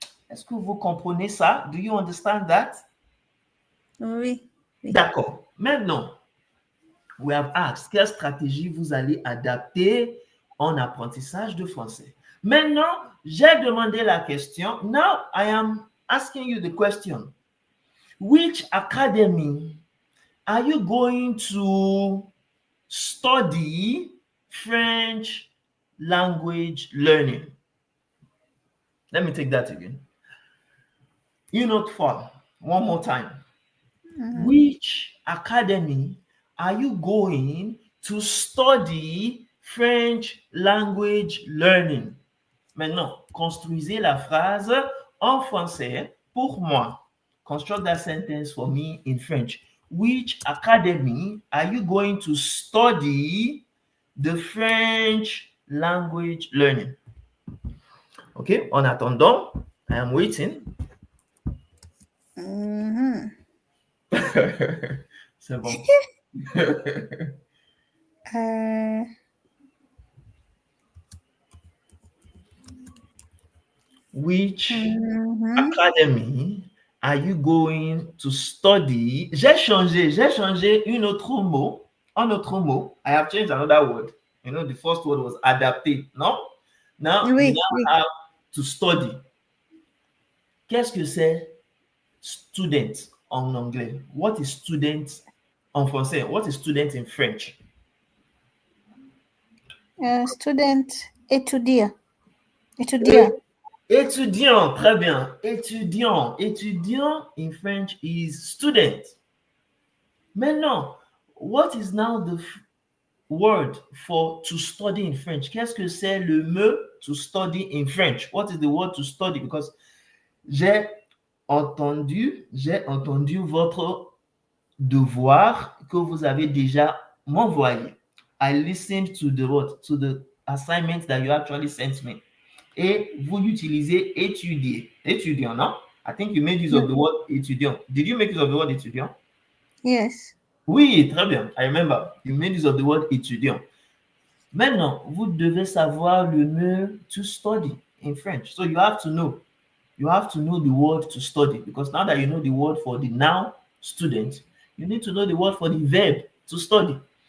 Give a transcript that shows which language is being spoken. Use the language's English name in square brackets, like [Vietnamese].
[French] Est-ce que vous comprenez ça? [English] Do you understand that? [French] Oui. Oui. D'accord. Maintenant, [English] we have asked [French] quelle stratégie vous allez adapter en apprentissage de français. Maintenant, j'ai demandé la question. [English] Now, I am asking you the question. Which academy are you going to study French language learning? Let me take that again. Unit 4, one more time. Which academy are you going to study French language learning? [French] Maintenant, construisez la phrase en français pour moi. [English] Construct that sentence for me in French. Which academy are you going to study the French language learning? Okay, [French] en attendant, [English] I am waiting. [French] C'est bon. [English] Which academy are you going to study? [French] J'ai changé un autre mot. [English] I have changed another word. You know, the first word was adapter, no? Now, [French] Oui, [English] we now have to study. [French] Qu'est-ce que c'est student en anglais? [English] What is student [French] en français? [English] What is student in French? [French] Student, étudiant. Étudiant. Étudiant, très bien. Étudiant. [English] Étudiant in French is student. Maintenant, what is now the word for to study in French? [French] Qu'est-ce que c'est le mot to study in French? [English] What is the word to study? [French] Because j'ai entendu votre devoir que vous avez déjà m'envoyé. [English] I listened to the assignment that you actually sent me. [French] Et vous utilisez étudier. Étudiant, non? [English] I think you made use of the word étudiant. Did you make use of the word étudiant? Yes. [French] Oui, très bien. [English] I remember. You made use of the word étudiant. [French] Maintenant, vous devez savoir le mot [English] to study in French. So you have to know. You have to know the word to study, because now that you know the word for the noun student, you need to know the word for the verb to study.